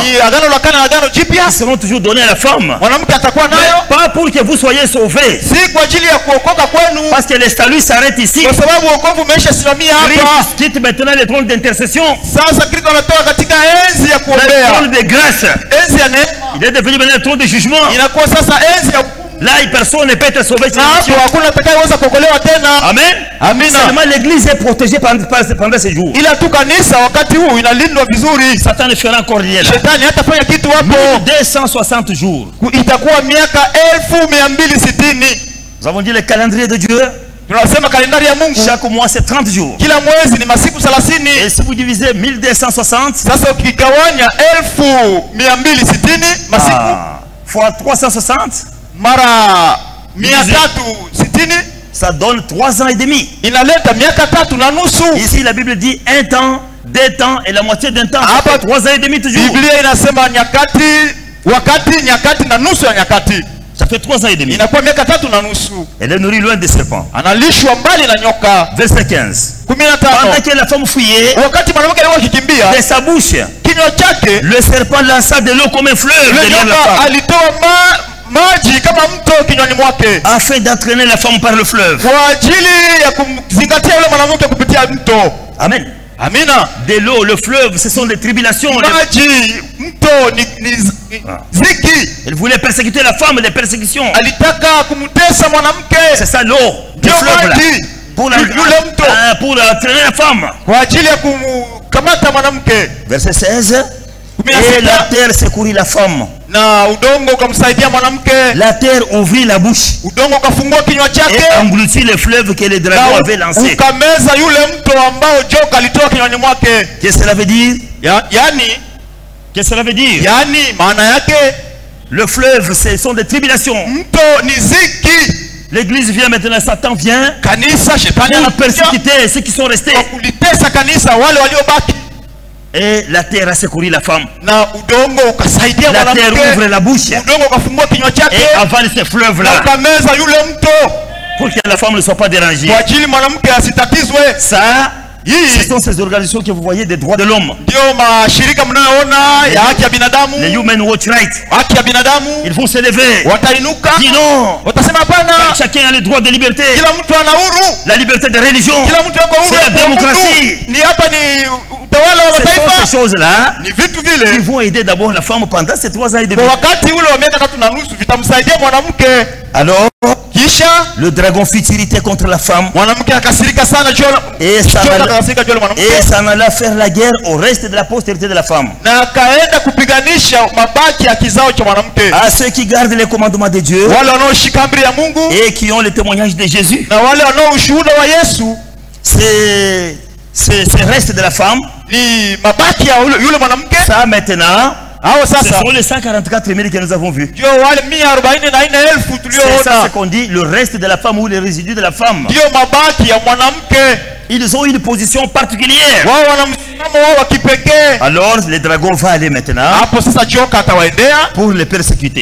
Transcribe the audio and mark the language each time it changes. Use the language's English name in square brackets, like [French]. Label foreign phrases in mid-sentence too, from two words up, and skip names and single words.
[Swahili] ni agano la kale na agano jipya. [French] Qui seront toujours donnés à la femme. [Swahili] Mwanamke atakuwa nayo [French] Pas pour que vous soyez sauvés. [Swahili] si kwa ajili ya kuokoka kwenu, [French] Parce que le salut s'arrête ici. [Swahili] kwa sababu wokovu umeisha simamia hapa. [French] Christ quitte maintenant le trône d'intercession. [Swahili] Sasa Kristo anatoka katika enzi ya [French] Le [Swahili] kuombea, [French] trône de grâce. [Swahili] enzi ya neema [French] Il est devenu maintenant le trône de jugement. [Swahili] inakuwa sasa enzi ya hukumu. [French] Là, personne ne peut être sauvé. [Swahili] Na hapo hakuna atakayeweza kuokolewa tena. [French] Amen. [Swahili] Amina. [French] Seulement l'église est protégée pendant ces jours. [Swahili] Ila tu kanisa wakati huu inalindwa vizuri. [French] Satan ne fera encore rien là. [Swahili] Shetani hatafanya kitu hapo. [French] 260 jours. [Swahili] Itakuwa miaka 1260. [French] Nous avons dit le calendrier de Dieu. [Swahili] Tunasema kalendari ya Mungu [French] Chaque mois c'est 30 jours. [Swahili] kila mwezi ni masiku 30. [French] Et si vous divisez 1260 [Swahili] Sasa ukigawanya 1260 masiku [French] fois 360, [Swahili] mara 360 [French] ça donne 3 ans et demi. [Swahili] inaleta miaka 3 na nusu. [French] Ici la Bible dit 1 temps, 2 temps et la moitié d'un temps. Ah, Ça fait 3 ans et demi toujours. [Swahili] Biblia inasema nyakati, wakati, nyakati na nusu ya nyakati. [French] Ça fait 3 ans et demi. [Swahili] Inakuwa miaka 3 na nusu. [French] Elle est nourrie loin des serpents. [Swahili] Analishwa mbali na nyoka. [French] Verset 15. 15. Pendant que la femme fouillait [Swahili] Wakati mwanamke alikuwa akikimbia, [French] de sa bouche, [Swahili] kinywa kinywa chake, [French] le serpent lança de l'eau comme un fleuve derrière la [Swahili] nyoka [French] femme, [Swahili] alitoa maji kama mto kinywani mwake, [French] afin d'entraîner la femme par le fleuve. [Swahili] kwa ajili ya kumzingatia yule mwanamke kupitia mto. [French] Amen. [Swahili] Amina. [French] De l'eau, le fleuve, ce sont des tribulations. [Swahili] Maji, mto ni ziki. [French] Il voulait persécuter la femme, des persécutions. [Swahili] Alitaka kumtesa mwanamke. [French] C'est ça l'eau, le fleuve là. Pour entraîner la femme. [Swahili] Kwa ajili ya kumkamata mwanamke. [French] Verset 16. Et la terre secourit la femme. [Swahili] Na udongo ukamsaidia mwanamke. [French] La terre ouvrit la bouche. [Swahili] Udongo ukafungua kinywa chake. [French] Et engloutit le fleuve que les dragons avaient lancé. [Swahili] Ukameza yule mto ambao joka alitoa kinywani mwake. [French] Qu'est-ce que cela veut dire? [Swahili] Yani, [French] qu'est-ce que cela veut dire? [Swahili] Yani maana yake, [French] le fleuve, ce sont des tribulations. [Swahili] Mto ni ziki. [French] L'église vient maintenant, Satan vient. [Swahili] Kanisa, shetani [French] pour persécuter ceux qui sont restés. [Swahili] Kulitesa kanisa wale waliobaki. [French] Et la terre a secouru la femme. [Swahili] Na udongo ukasaidia [French] la terre ouvre la bouche. [Swahili] Udongo ukafungua kinywa chake. [French] Et avale ce fleuve là. [Swahili] Ukameza yule mto. [French] Pour que la femme ne soit pas dérangée. [Swahili] Kwa ajili mwanamke asitatizwe. [French] Ça, ce sont ces organisations que vous voyez des droits de l'homme. [Swahili] Ndio mashirika mnayoona ya haki ya binadamu. [French] Les [English] Human Rights Right. [Swahili] Haki ya binadamu. [French] Ils vont se lever. [Swahili] Watainuka. [French] Dis non. [Swahili] Watasema hapana. [French] Chacun a le droit de liberté. [Swahili] Kila mtu ana uhuru. [French] La liberté de religion. [Swahili] Kila mtu yuko huru. [French] C'est la démocratie. [Swahili] Ni hapa ni utawala wa mataifa. [French] Ces choses là. [Swahili] Ni vitu vile. [French] Ils vont aider d'abord la femme pendant ces 3 ans et demi. [Swahili] Kwa wakati ule wa miaka 3 na nusu vitamsaidia mwanamke. [French] Alors, [Swahili] kisha [French] le dragon fut irrité contre la femme. [Swahili] Mwanamke akasirika sana juu [French] et ça n'alla faire la guerre au reste de la postérité de la femme. [Swahili] Na akaenda kupiganisha mabaki ya kizao cha mwanamke. [French] À ceux qui gardent les commandements de Dieu. [Swahili] Wale wanaoshika amri ya Mungu. [French] Et qui ont le témoignage de Jésus. [Swahili] Na wale wanaoshuhuda wa Yesu. [French] C'est reste de la femme. [Swahili] Ni mabaki ya yule mwanamke. [French] Ça maintenant. Ce sont les 144 000 que nous avons vus. C'est ça ce qu'on dit, le reste de la femme ou les résidus de la femme. Ils ont une position particulière. Alors le dragon va aller maintenant pour les persécuter.